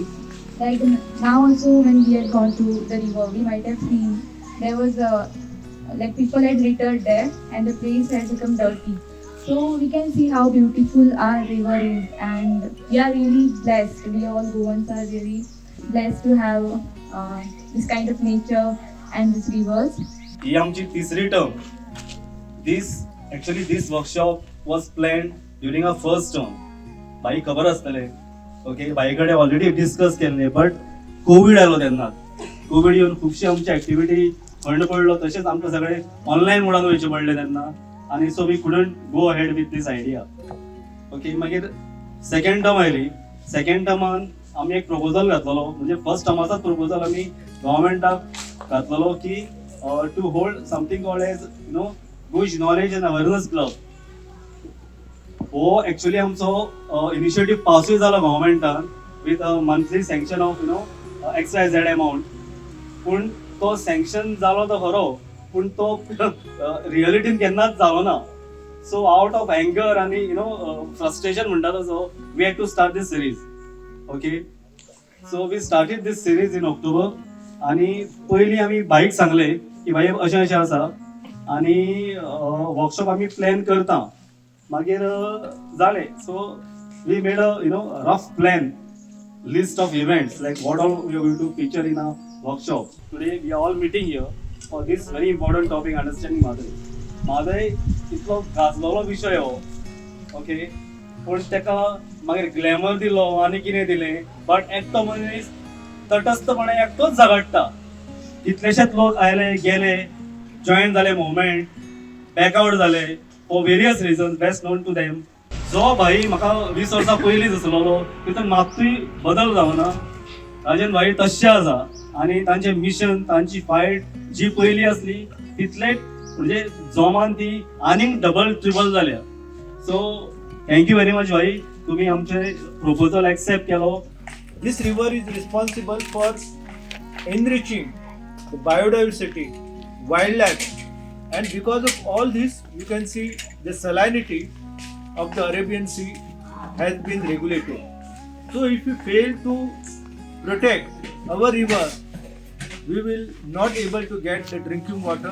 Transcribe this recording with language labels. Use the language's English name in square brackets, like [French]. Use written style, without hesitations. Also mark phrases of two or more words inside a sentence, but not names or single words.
[English] Like now also when we had gone to the river, we might have seen there was people had littered there and the place had become dirty. So we can see how beautiful our river is, and we are really blessed. We all Goans are really blessed to have this kind of nature and these rivers. [Konkani] ही आमची तिसरी टर्म. [English] This workshop was planned during our first term. [Konkani] बाई खबर असतले, ओके, बाईकडे [English] already discuss [Konkani] केले, बट कोविड आलो तेन्ना. कोविड येऊन खूपशी आमची ऍक्टिव्हिटी बंद पडलो, तसेच आमचे सगळे ऑनलाईन मोडान वयचे पडले तेन्ना. [English] आणि So we couldn't go ahead with this idea. ओके, [Konkani] मागीर सेकंड टर्म आयली. सेकंड टर्मान आमी एक प्रपोजल घातलेलो, म्हणजे फर्स्ट टर्माचाच प्रपोजल आमी गव्हर्मेंटाक घातलेलो की [English] to hold something called as Good Knowledge and Awareness Club. [Konkani] हो एक्चुअली आमचो इनिशिएटीव पासूय जालो गव्हर्मेंटान [English] with monthly sanction of XYZ amount. [Konkani] पूण तो सँक्शन जालो तो खरो, पूण तो रियलिटीन केन्नाच जालो ना. [English] So out of anger आनी frustration [Konkani] म्हणटा तसो [English] we had to start this series. OK, so we started this series in October. [Konkani] आणि पयलीं आमी बाईक सांगले की भाई अशें अशें आसा आनी वर्कशॉप आमी प्लॅन करता. मागीर जालें. [English] So we made a rough plan, list of events like what all we are going to feature in our workshop. Today we are all meeting here for this very important topic, understanding Madai. [Konkani] Madai इतलो गाजलोलो विषय हो. ओके, पूण तेका मागीर ग्लॅमर दिलो आनी कितें दिलें, बट एकटो मनीस तटस्थपणे एकटोच झगडटा. कितलेशेच लोक आयले गेले, जॉईन जाले मुवमेंट, बॅकआउट जाले [English] for various reasons best known to them. [Konkani] जो भाई म्हाका 20 वर्सां पयलीं दिसलेलो तितून मात्तूय बदल जावना. राजन भाई तशें आसा आनी तांचें मिशन, तांची फायट जी पयलीं आसली तितलेच म्हणजे जोमान ती आनीक [English] double treble [Konkani] जाल्या. [English] So thank you very much [Konkani] भाई, तुमी आमचे प्रपोजल एक्सेप्ट केलो. [English] This river is responsible for enriching the biodiversity, wildlife, and because of all this, you can see the salinity of the Arabian Sea has been regulated. So if we fail to protect our river, we will not able to get the drinking water.